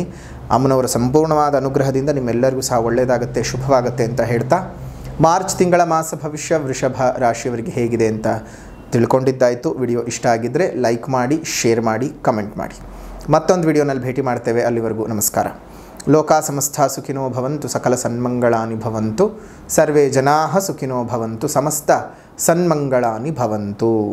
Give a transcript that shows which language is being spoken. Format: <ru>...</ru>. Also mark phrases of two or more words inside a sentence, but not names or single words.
<kn>ಅಮ್ಮನವರ ಸಂಪೂರ್ಣವಾದ ಅನುಗ್ರಹದಿಂದ ನಿಮ್ಮೆಲ್ಲರಿಗೂ ಸಹ ಒಳ್ಳೆಯದಾಗುತ್ತೆ, ಶುಭವಾಗುತ್ತೆ ಅಂತ ಹೇಳ್ತಾ, ಮಾರ್ಚ್ ತಿಂಗಳ ಮಾಸ ಭವಿಷ್ಯ ವೃಷಭ ರಾಶಿಯವರಿಗೆ ಹೇಗಿದೆ ಅಂತ ತಿಳ್ಕೊಂಡಿದ್ದಾಯಿತು. ವಿಡಿಯೋ ಇಷ್ಟ ಆಗಿದ್ದರೆ ಲೈಕ್ ಮಾಡಿ, ಶೇರ್ ಮಾಡಿ, ಕಮೆಂಟ್ ಮಾಡಿ. ಮತ್ತೊಂದು ವಿಡಿಯೋನಲ್ಲಿ ಭೇಟಿ ಮಾಡ್ತೇವೆ. ಅಲ್ಲಿವರೆಗೂ ನಮಸ್ಕಾರ.</kn> <sa>ಲೋಕಾ ಸಮಸ್ತ ಸುಖಿನೋ ಭವಂತು, ಸಕಲ ಸನ್ಮಂಗಳಾನಿ ಭವಂತು, ಸರ್ವೇ ಜನಾಃ ಸುಖಿನೋ ಭವಂತು, ಸಮಸ್ತ ಸನ್ಮಂಗಳಾನಿ ಭವಂತು.</sa>